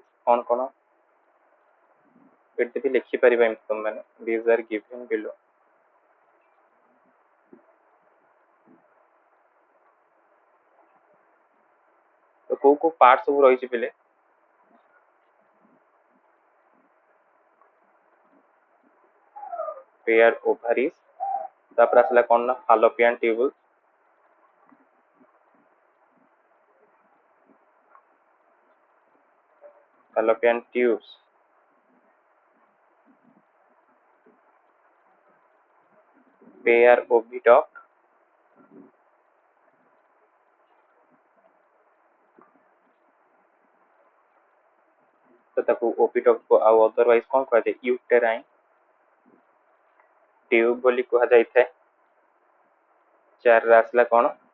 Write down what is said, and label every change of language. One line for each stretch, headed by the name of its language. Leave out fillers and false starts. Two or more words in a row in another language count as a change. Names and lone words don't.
Hindi: कौन कौन
Odia: ଏଠି ବି ଲେଖିପାରିବା ଏମିତି ତମେ ମାନେ,
English: these are given below।
Odia: ତ କୋଉ କୋଉ ପାର୍ଟ ସବୁ ରହିଛି ପିଲେ?
English: pair ovaries,
Odia: ତାପରେ ଆସିଲା କଣ ନା
English: fallopian tubes, pair oviduct,
Odia: ତ ତାକୁ oviduct को ଆଉ ଅଦରୱାଇଜ କଣ କୁହାଯାଏ?
English: uterine tube
Odia: ବୋଲି କୁହାଯାଇଥାଏ। ଚାରିରେ ଆସିଲା କଣ?